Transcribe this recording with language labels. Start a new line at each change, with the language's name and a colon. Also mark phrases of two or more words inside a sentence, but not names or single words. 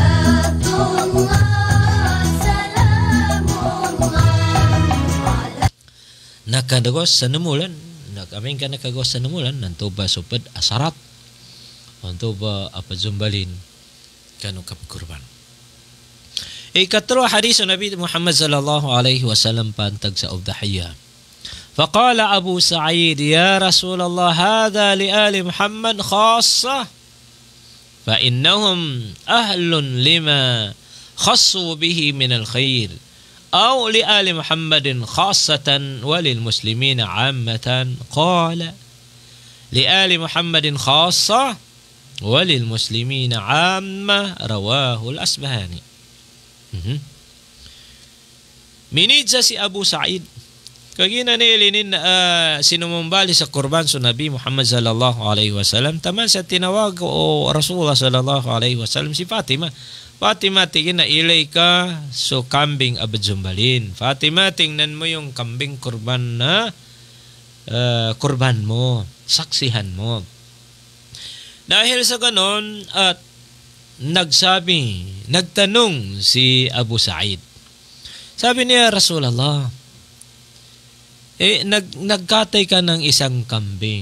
Maguindanaon: Nakadagos sa namulan, nakaming ka nakagos sa namulan, nanto ba supad asarat, nanto ba apadzumbalin, kanong kapkurban.
Filipino: Ikatlo hadis ng
Maguindanaon: Nabi Muhammad
Arabic: صلى الله عليه وسلم
Maguindanaon: pantag sa udhiyah.
Arabic: فقال أبو سعيد يا رسول الله هذا لآل محمد خاصة فإنهم أهل لما خصوا به من الخير أو لآل محمد خاصة وللمسلمين عامة قال لآل محمد خاصة وللمسلمين عامة رواه الأصبهاني.
Maguindanaon: Minidsa si Abu Sa'id kagina nilinin sinumumbali sa kurban sa Nabi Muhammad
Arabic: صلى الله عليه وسلم
Maguindanaon: taman sa tinawag o Rasulullah
Arabic: صلى الله عليه وسلم
Maguindanaon: si Fatima. Fatima, tingin na ilay ka so kambing abadzumbalin. Fatima,
Filipino: tingnan mo yung kambing kurban na kurban mo, saksihan mo. Dahil sa ganon at nagtanong si Abu Sa'id. Sabi niya, Rasulullah, nagkatay ka ng isang kambing.